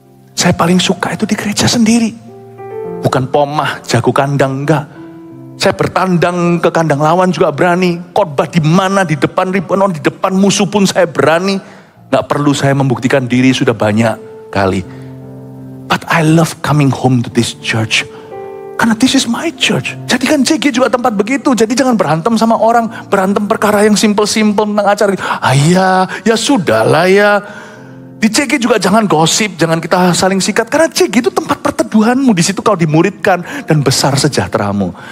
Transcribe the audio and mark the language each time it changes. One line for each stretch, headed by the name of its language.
Indonesian: Saya paling suka itu di gereja sendiri. Bukan pomah, jago kandang, enggak. Saya bertandang ke kandang lawan juga berani. Khotbah di mana, di depan ribuan orang, di depan musuh pun saya berani. Gak perlu saya membuktikan diri, sudah banyak kali.
English: But I love coming home to this church. Karena this is my church.
Indonesian: Jadikan CG juga tempat begitu. Jadi jangan berantem sama orang. Berantem perkara yang simple-simple tentang acara. Ya sudahlah ya. Di CG juga jangan gosip, jangan kita saling sikat. Karena CG itu tempat perteduhanmu. Di situ kau dimuridkan dan besar sejahteramu.